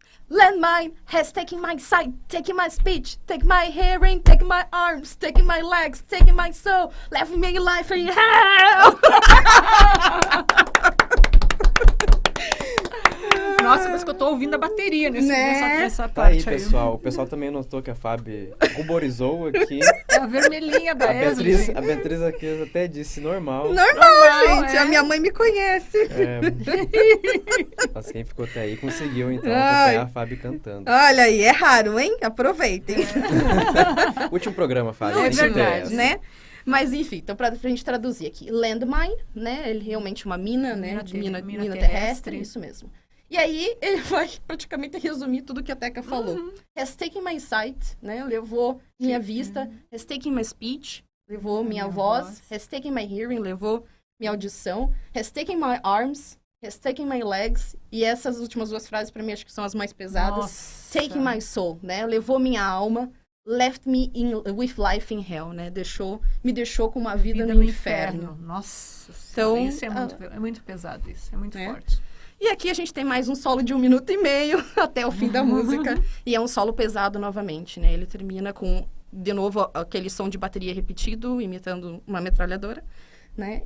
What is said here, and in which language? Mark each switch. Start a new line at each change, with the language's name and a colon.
English: Landmine has taken my sight, taken my speech, taken my hearing, taken my arms, taken my legs, taken my soul, left me life in hell.
Portuguese: Nossa, mas que eu tô ouvindo a bateria nessa Tá aí, parte aí. pessoal. O pessoal também notou que a Fábio ruborizou aqui. É a vermelhinha da Esli. A Beatriz aqui até disse normal. Normal, gente. é. A minha mãe me conhece. É. Mas quem ficou até aí conseguiu, então, acompanhar a Fábio cantando. Olha aí, é raro, hein? Aproveitem. Último programa, Fábio. Não, é tem que ter verdade, essa. Né? Mas, enfim, então pra gente traduzir aqui. Landmine, né? Ele realmente uma mina, né? Mina Mina terrestre. terrestre, isso mesmo. E aí, ele vai praticamente resumir tudo que a Teca falou.
English: Has taken my sight,
Portuguese: né? Levou minha vista.
English: Has taken my speech,
Portuguese: levou minha voz.
English: Has taken my hearing,
Portuguese: levou minha audição.
English: Has taken my arms, has taken my legs.
Portuguese: E essas últimas duas frases, pra mim, acho que são as mais pesadas. Nossa.
English: Taking my soul,
Portuguese: né? Levou minha alma.
English: Left me with life in hell, né?
Portuguese: Me deixou com uma vida no inferno. Nossa. Então, isso é muito pesado, isso. É muito né? forte. E aqui a gente tem mais um solo de 1 minuto e meio até o fim da música. E é um solo pesado novamente, né? Ele termina com, de novo, aquele som de bateria repetido, imitando uma metralhadora, né?